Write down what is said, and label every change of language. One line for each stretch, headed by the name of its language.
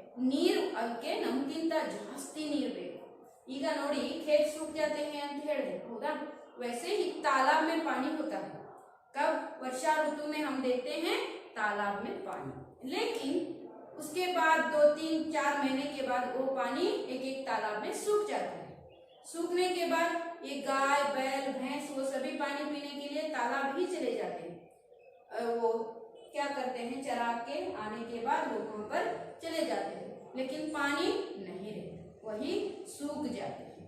Kannada: ನೀರು ಅದಕ್ಕೆ ನಮ್ಗಿಂತ ಜಾಸ್ತಿ ನೀರು ಬೇಕು। ಈಗ ನೋಡಿ
Hindi: खेत सूख जाते हैं
Kannada: ಅಂತ ಹೇಳಿದೆ, ಹೌದಾ?
Hindi: वैसे ही तालाब में पानी होता है, कब, वर्षा ऋतु में हम देखते हैं तालाब में पानी, लेकिन उसके बाद 2 3 4 महीने के बाद वो पानी एक एक तालाब में सूख जाता है। सूखने के बाद ये गाय बैल भैंस वो सभी पानी पीने के लिए तालाब ही चले जाते हैं, वो क्या करते हैं, चरा के आने के बाद वो वहां पर चले जाते हैं, लेकिन पानी नहीं रहता, वही सूख जाते हैं।